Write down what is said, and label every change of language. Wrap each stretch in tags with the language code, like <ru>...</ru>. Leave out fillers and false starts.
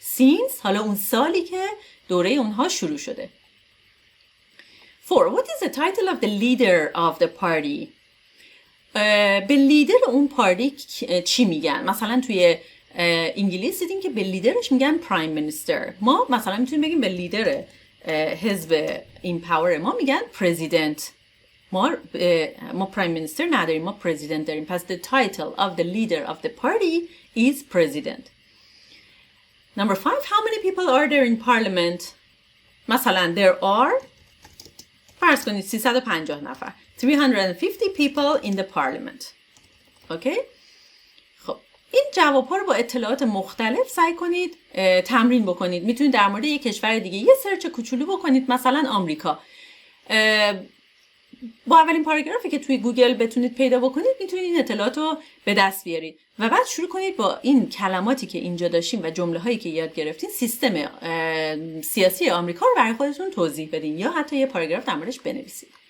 <fa>since حالا اون سالی که دوره اونها شروع شده. 4.</fa> <en>What is the title of the leader of the party?</en> <fa>به لیدر اون پارتی چی میگن؟ مثلا توی انگلیس دیدیم که به لیدرش میگن پرایم مینیستر. ما مثلا میتونیم بگیم به لیدر حزب این پاور ما میگن پرزیدنت. ما پرایم مینیستر نداریم، ما پرزیدنت داریم.</fa> <en>پس the title of the leader of the party is president. Number 5. How many people are there in parliament?</en> <fa>مثلا</fa> <en>there are</en> <fa>فرض کنید 350 نفر.</fa> <en>350 people in the parliament.</en> <fa>اوکی؟ خب این جواب‌ها رو با اطلاعات مختلف سعی کنید تمرین بکنید. میتونید در مورد یک کشور دیگه یه سرچ کوچولو بکنید، مثلا آمریکا. با اولین پاراگرافی که توی گوگل بتونید پیدا بکنید میتونید این اطلاعات رو به دست بیارید و بعد شروع کنید با این کلماتی که اینجا داشتیم و جمله هایی که یاد گرفتین سیستم سیاسی آمریکا رو برای خودتون توضیح بدین یا حتی یه پاراگراف در موردش بنویسید.</fa>